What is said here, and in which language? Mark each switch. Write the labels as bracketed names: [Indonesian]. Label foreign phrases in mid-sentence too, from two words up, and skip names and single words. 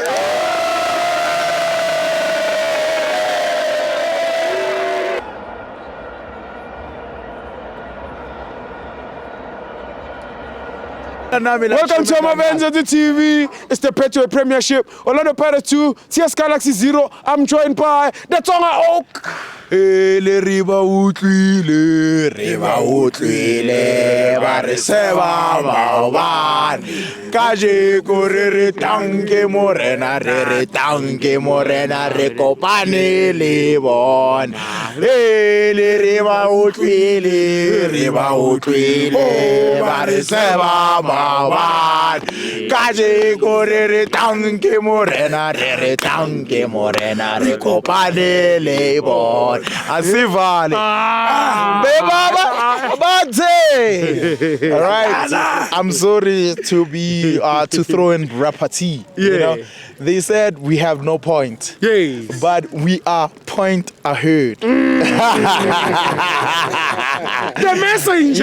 [English] Welcome to FANS Wethu TV. It's the Petro Premiership. Orlando Pirates 2, T&Cs Galaxy 0. I'm joined by the Tonga Oak. [Southern Sotho] Le riba utlwile ba re seba maobane kajeko re tanke morena re tanke morena re kopane le bona le riba utlwile ba re seba maobane kajeko re tanke morena re tanke morena re kopane le bona. [Zulu] Asivale. [English] All right. I'm sorry to be to throw in repartee. You know, they said we have no point. Yes. But we are point ahead. The messenger.